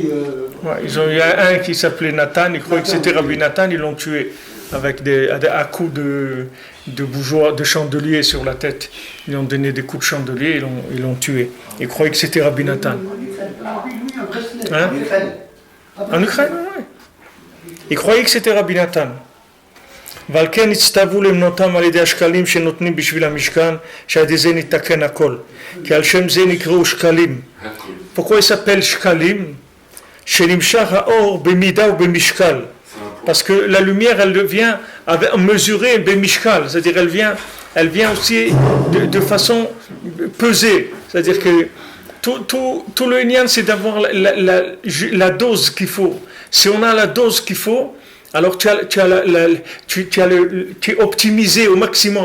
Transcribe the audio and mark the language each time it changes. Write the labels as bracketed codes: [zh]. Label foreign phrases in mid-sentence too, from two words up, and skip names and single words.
[fr] Il y a un qui s'appelait Nathan, ils croyaient que c'était Rabbi Nathan, ils l'ont tué avec à coups de chandelier sur la tête. Ils ont donné des coups de chandelier, ils l'ont tué. Ils croyaient que c'était Rabbi Nathan. Hein? En Ukraine, oui. Ils croyaient que c'était Rabbi Nathan. [he] ועל הצטוו למנותם על ידי השקלים שנותנים בשביל המשכן, שעל ידי זה נתקן הכל. כי על שם זה נקראו שקלים. [fr] Pourquoi il s'appelle שקלים? [he] שנמשך האור במידה ובמשקל. [fr] Parce que la lumière, elle vient mesurer bemishkal, c'est-à-dire elle vient aussi de façon pesée. C'est-à-dire que tout le Inyan, c'est d'avoir la dose qu'il faut. Si on a la dose qu'il faut, alors tu es optimisé au maximum.